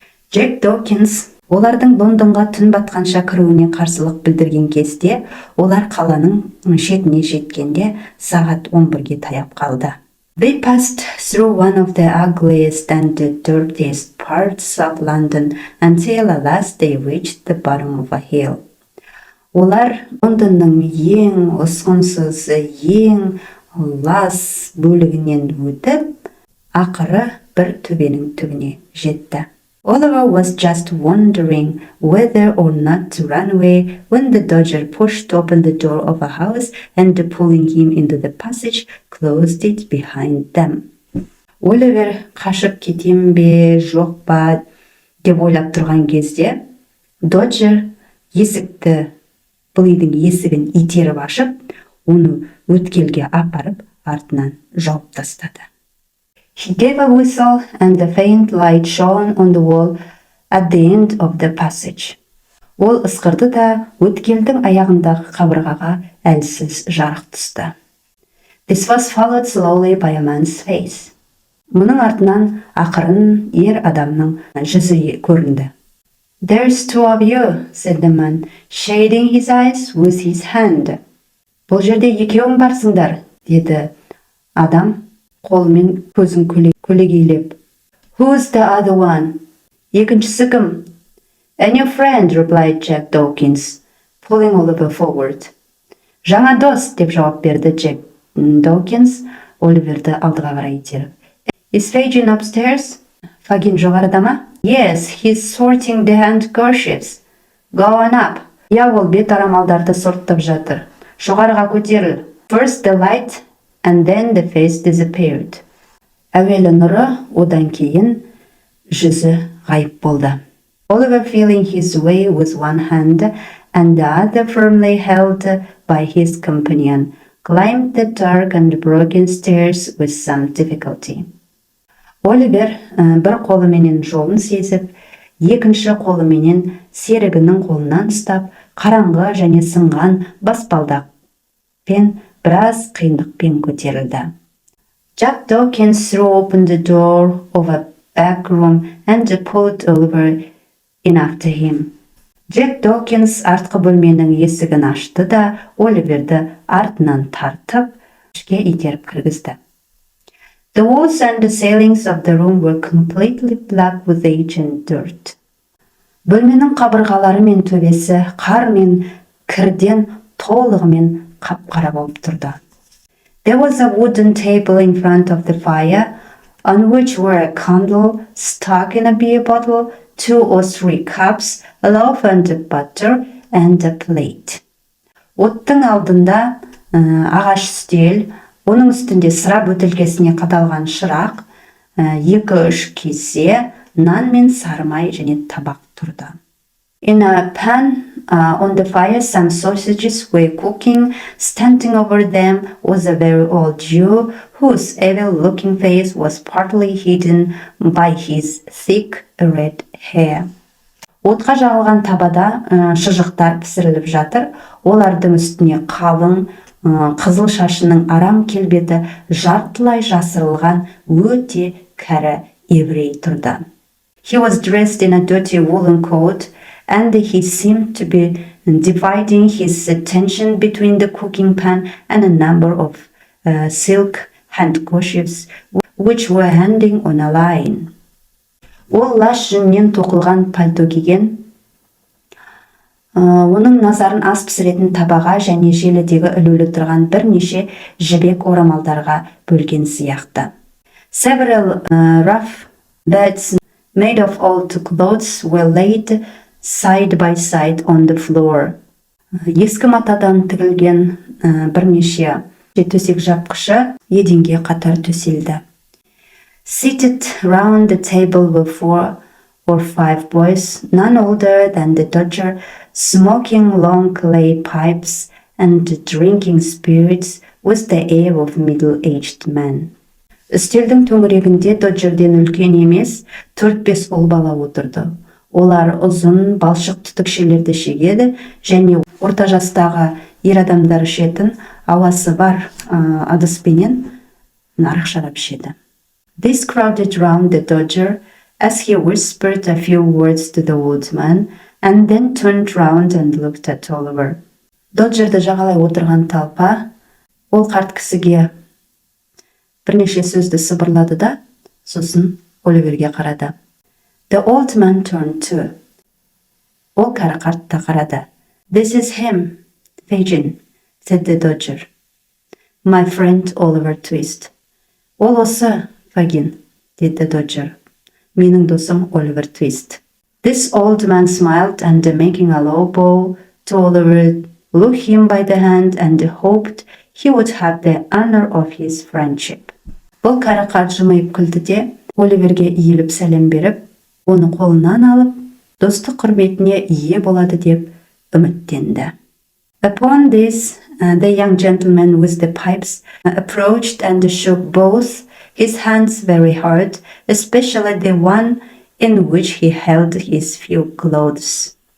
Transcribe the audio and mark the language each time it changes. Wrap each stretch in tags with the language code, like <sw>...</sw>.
<kk>Jack Dawkins олардың Лондонға түн батқанша кіруіне қарсылық білдірген кезде, олар қаланың шетіне жеткенде сағат 11-ге таяп қалды.</kk> <en>They passed through one of the ugliest and the dirtiest parts of London until at last they reached the bottom of a hill.</en> <kk>Олар Лондонның ең ұсқынсыз, ең лас бөлігінен өтіп, ақыры бір төбенің түбіне жетті.</kk> <en>Oliver was just wondering whether or not to run away when the Dodger pushed open the door of a house and pulling him into the passage, closed it behind them.</en> <kk>Оливер қашып кетем бе, жоқ па деп ойлап тұрған кезде, Доджер есікті, бұл үйдің есігін итеріп ашып, оны өткелге апарып, артынан жауып тастады.</kk> <en>He gave a whistle and the faint light shone on the wall at the end of the passage.</en> <kk>Ол ысқырды да өткелдің аяғындағы қабырғаға әлсіз жарық түсті.</kk> <en>This was followed slowly by a man's face.</en> <kk>Мұның артынан ақырын ер адамның жүзі көрінді.</kk> <en>There's two of you, said the man, shading his eyes with his hand.</en> <kk>Бұл жерде екеуің барсыңдар, деді адам қолымен көзін көлегейлеп.</kk> <en>Who's the other one?</en> <kk>Екіншісі кім?</kk> <en>A new friend, replied Jack Dawkins, pulling Oliver forward.</en> <kk>Жаңа дос, деп жауап берді Джек Докинс, Оливерді алдыға қарай итеріп.</kk> <en>Is Fagin upstairs?</en> <kk>Фагин жоғарыда ма?</kk> <en>Yes, he's sorting the handkerchiefs. Go on up.</en> <kk>Я, ол бет арамалдарды сорттап жатыр. Жоғарыға көтеріл.</kk> <en>First the light, and then the face disappeared.</en> <kk>Әуелі нұры, одан кейін жүзі ғайып болды.</kk> <en>Oliver, feeling his way with one hand and the other firmly held by his companion, climbed the dark and broken stairs with some difficulty.</en> <kk>Оливер бір қолыменен жолын сезіп, екінші қолыменен серігінің қолынан ұстап, қараңғы және сынған баспалдақпен біраз қиындықпен көтерілді.</kk> <en>Jack Dawkins threw open the door of a back room and pulled Oliver in after him.</en> <kk>Jack Dawkins артқы бөлменің есігін ашты да, Оливерді артынан тартып, ішке итеріп кіргізді.</kk> <en>The walls and the ceilings of the room were completely black with age and dirt.</en> <kk>Бөлменің қабырғалары мен төбесі қар мен кірден толығымен қап-қара болып тұрды.</kk> <en>There was a wooden table in front of the fire, on which were a candle stuck in a beer bottle, 2 or 3 cups, a loaf and butter, and a plate.</en> <kk>Оттың алдында ағаш үстел, оның үстінде сыра бөтелкесіне қадалған шырақ, 2-3 кесе, нан мен сарымай және табақ тұрды.</kk> <en>In a pan on the fire, some sausages were cooking. Standing over them was a very old Jew whose evil-looking face was partly hidden by his thick red hair.</en> <kk>Отқа жағылған табада шұжықтар пісіріліп жатыр. Олардың үстіне қалың қызыл шашының арам келбеті жартылай жасырылған өте кәрі еврей тұрды.</kk> <en>He was dressed in a dirty woolen coat, and he seemed to be dividing his attention between the cooking pan and a number of silk handkerchiefs which were hanging on a line.</en> <kk>Ол лас жүннен тоқылған пальто киген. Оның назарын ас пісіретін табаға және желідегі ілулі тұрған бірнеше жібек орамалдарға бөлген сияқты.</kk> <en>Several rough beds made of old clothes were laid side by side on the floor.</en> <kk>Ескі матадан тігілген бірнеше төсек жапқышы еденге қатар төселді.</kk> <en>Seated round the table were 4 or 5 boys, none older than the Dodger, smoking long clay pipes and drinking spirits with the air of middle-aged men.</en> <kk>Үстелдің төңірегінде Доджерден үлкен емес 4-5 ұл бала отырды. Олар ұзын балшық түтікшелерді шегеді және орта жастағы ер адамдар ішетін ауасы бар ыдыспенен арақ шарап ішеді.</kk> <en>This crowded round the Dodger as he whispered a few words to the old man and then turned round and looked at Oliver.</en> <kk>Доджерді жағалай отырған талпа ол қарт кісіге бірнеше сөзді сыбырлады да, сосын Оливерге қарады.</kk> <en>The old man turned too.</en> <kk>Ол кәрі қартта қарады.</kk> <en>This is him, Fagin, said the Dodger. My friend Oliver Twist.</en> <kk>Ол осы,</kk> <en>Fagin, did the Dodger.</en> <kk>Менің досым Оливер Твист.</kk> <en>This old man smiled and making a low bow to Oliver, took him by the hand and hoped he would have the honor of his friendship.</en> <kk>Бұл кәрі қарт жымиып күлді де, Оливерге иіліп сәлем беріп, оны қолынан алып, достық құрметіне ие болады деп үміттенді.</kk> <en>Upon this, the young gentleman with the pipes approached and shook both his hands very hard, especially the one in which he held his few clothes.</en>